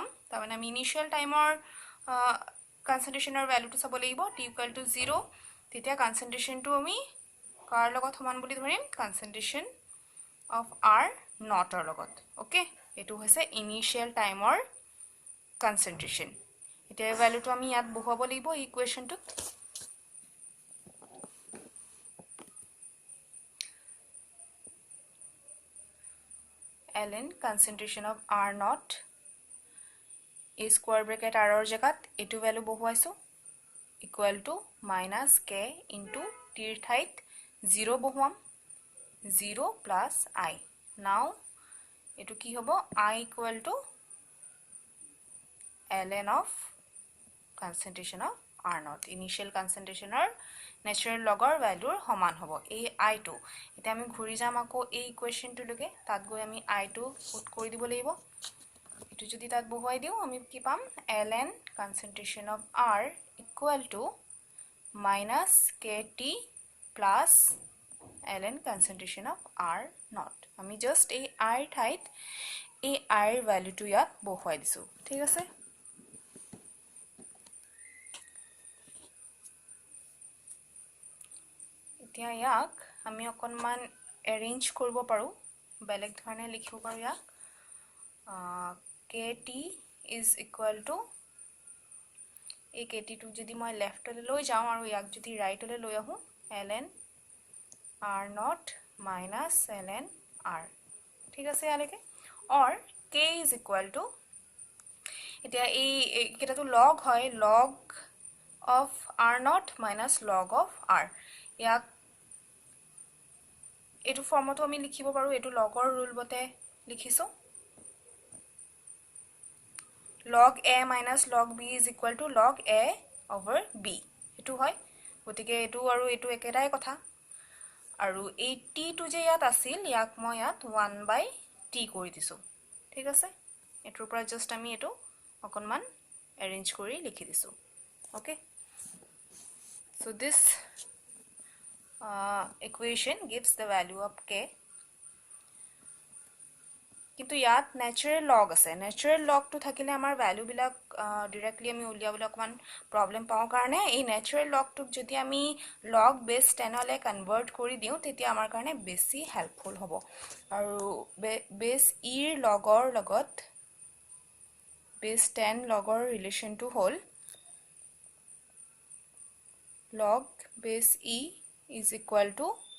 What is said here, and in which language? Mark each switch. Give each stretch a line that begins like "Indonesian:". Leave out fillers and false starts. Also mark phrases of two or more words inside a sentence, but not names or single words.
Assamese: তাৰমানে আমি
English: initial time
Assamese: কনচেন্ট্ৰেশ্যনৰ ভেলুটো চাব লাগিব,
English: t equal to 0,
Assamese: তেতিয়া কনচেন্ট্ৰেশ্যনটো আমি কাৰ লগত সমান বুলি ধৰিম,
English: concentration of r naught
Assamese: লগত। অ'কে, এইটো হৈছে
English: initial time concentration.
Assamese: এতিয়া ভেলুটো আমি ইয়াত বহুৱাব লাগিব ইকুৱেশ্যনটোত।
English: ln concentration of r naught,
Assamese: এই
English: square bracket r
Assamese: জেগাত এইটো ভেলু বহুৱাইছোঁ,
English: equal to minus k into t
Assamese: ঠাইত 0 বহুৱাম,
English: 0 plus I.
Assamese: নাও এইটো কি হ'ব,
English: I equal to ln of concentration of r naught, initial concentration natural log value
Assamese: সমান হ'ব এই আইটো। এতিয়া আমি ঘূৰি যাম আকৌ এই ইকুৱেশ্যনটোলৈকে, তাত গৈ আমি আইটো পুট কৰি দিব লাগিব। এইটো যদি তাত বহুৱাই দিওঁ আমি কি পাম,
English: ln concentration of r equal to minus k t plus ln concentration of r naught।
Assamese: আমি জাস্ট এই r ঠাইত এই r ভ্যালুটো ইয়াত বহুৱাই দিছো ঠিক আছে এতিয়া ইয়াক আমি অকনমান এৰেঞ্জ কৰিব পাৰো বেলেগ ধৰণে লিখিব পাৰো ইয়াক
English: kt is equal to
Assamese: এই kt টো যদি মই লেফ্টলৈ লৈ যাওঁ আৰু ইয়াক যদি ৰাইটলৈ লৈ আহো
English: ln r0 minus ln r
Assamese: ঠিক আছে ইয়ালৈকে
English: or k is equal to
Assamese: এতিয়া এই কেটাটো log হয়
English: log of r0 minus log of r
Assamese: ইয়াক এটো ফৰ্মটো আমি লিখিব পাৰো এটো
English: log rule
Assamese: বতে লিখিছো
English: log a minus log b is equal to log a over b
Assamese: এটো হয় গতিকে এটো আৰু এটো একেটাই কথা আৰু এই t টো যে ইয়াত আছিল ইয়াক মই ইয়াত
English: 1 by t
Assamese: কৰি দিছো ঠিক আছে এটোৰ পৰা জাস্ট আমি এটো অকনমান এৰেঞ্জ কৰি লিখি দিছো
English: okay so this equation gives the value of k
Assamese: কিন্তু ইয়াত
English: natural log
Assamese: আছে
English: natural log
Assamese: তো থাকিলে আমাৰ ভ্যালু বিলাক ডাইৰেক্টলি আমি উলিয়াবলৈ অকমান প্ৰবলেম পাও কাৰণে এই ন্যাচারাল লগ টো যদি আমি
English: log base 10
Assamese: লে কনভাৰ্ট কৰি দিও তেতিয়া আমাৰ কাৰণে বেছি হেল্পফুল হ'ব আৰু
English: base e
Assamese: ৰ লগৰ লগত
English: base 10 log
Assamese: ৰিলেচন টো হ'ল
English: log base e is equal to